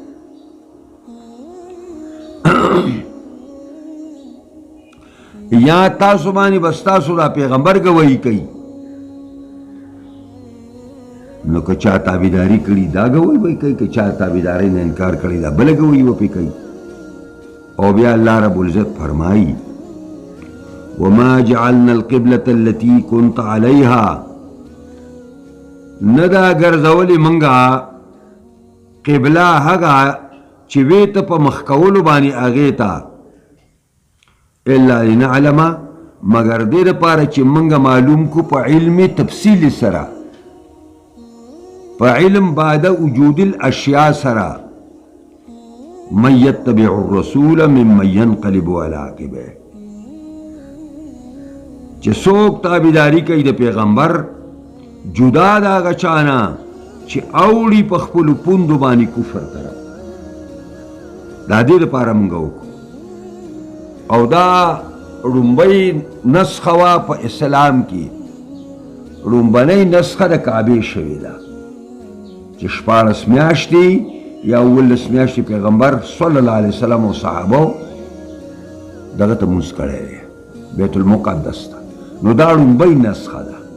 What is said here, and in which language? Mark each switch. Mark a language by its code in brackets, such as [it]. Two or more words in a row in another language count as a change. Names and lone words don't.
[ps] یا تاسو باندې بس تاسو دا پیغمبر ګوی کوي نو که چا تابعداري کړي دا ګوی به کوي که چا تابعدارۍ نه انکار کړي دا بله ګوی به پې کوي او بیا الله رب العزت فرمایي [ar] وما جعلنا القبلة التي كنت عليها [ps] نه دا ګرځولې منګه قبله هغه چې وې ته په مخ کولو باندې هغې ته [ar] الا لنعلم [ps] مگر دې دپاره چې منګه معلوم کو په علم تفصیل سره په علم [ar] بعد وجود الاشیاء [ps] سره [ar] من يتبع الرسول ممن ينقلب على عقبه [ps] چې څوک تابعداري کوي د پیغمبر جدا د هغه چانه چې اوړي په خپلو پوندو باندې کفر طرف دا دې دپاره موږ وکړو او دا ړومبۍ نسخه وه په اسلام کې ړومبنۍ نسخه د کعبې شوې ده چې 14 میاشتې یا 19 میاشتې پیغمبر صلی الله علیه وسلم او صحابو دغه ته مونځ کړی دی بیت المقدس ته نو دا ړومبۍ نسخه ده